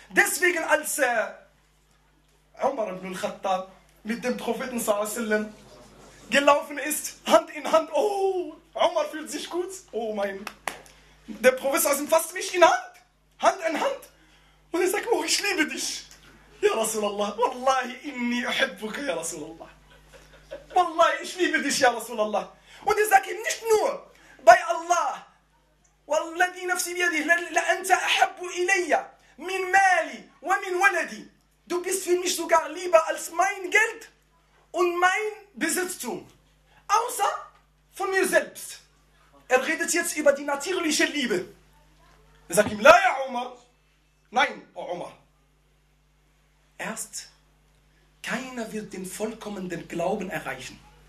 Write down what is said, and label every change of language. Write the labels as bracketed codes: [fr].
[de] Deswegen als Umar ibn al-Khattab mit dem Propheten sallallahu alaihi wa sallam gelaufen ist, Hand in Hand, oh, Umar fühlt sich gut, oh mein, der Prophet sallallahu alaihi wa sallam fasst mich in Hand, Hand in Hand, und er sagt, oh, ich liebe dich, ya Rasulallah, [ar] wallahi inni uhibbuka, ya Rasulallah, wallahi, [de] ich liebe dich, ya Rasulallah. Und er sagt ihm nicht nur, bei Allah, [ar] والذي نفسي بيده لأنت أحب إلي من مالي ومن ولدي. [de] Du bist für mich sogar lieber als mein Geld und mein Besitztum. Außer von mir selbst. Er redet jetzt über die natürliche Liebe. Er sagt ihm, [ar] la ya Umar. [de] Nein, o Umar. Erst, keiner wird den vollkommenen Glauben erreichen.